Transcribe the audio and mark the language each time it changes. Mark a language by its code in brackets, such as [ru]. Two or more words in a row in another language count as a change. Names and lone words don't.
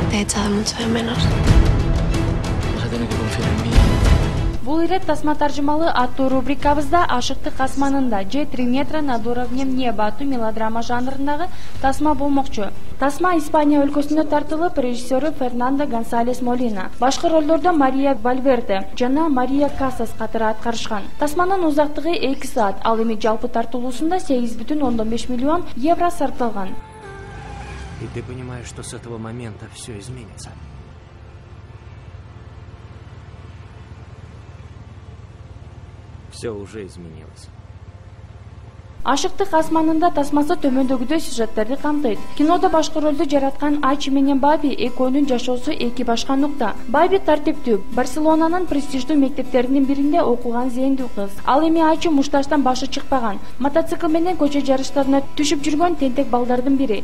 [es] echado mucho de menos. Vas a tener que confiar en mí. [ky] Бул ирет тасма таржымалы аттуу рубрикабызда Ашыктык асманында же 3 метра над уровнем неба аттуу мелодрама жанрындагы тасма болмокчу. Тасма Испания өлкөсүндө тартылып, режиссеру Фернандо Гонсалес Молина. Башкы ролдордо Мария Вальверде жана Мария Касас катары аткарышкан. Тасманын узактыгы 2 саат, ал эми жалпы тартылуусунда 8,5 миллион евро сарпталган. [ru] И ты понимаешь, что с этого момента все изменится. Все уже изменилось. [ky] Ашыктык асманында тасмасы төмөндөгүдөй сюжеттерди камтыйт. Кинодо башкы ролду жараткан Ачи менен Баби экөөнүн жашоосу эки башка нукта. Баби тартиптүү, Барселонанын престиждүү мектептеринин биринде окуган зээндүү кыз. Ал эми Ачи мушташтан башы чыкпаган, мотоцикл менен көчө жарыштарына түшүп жүргөн тентек балдардын бири.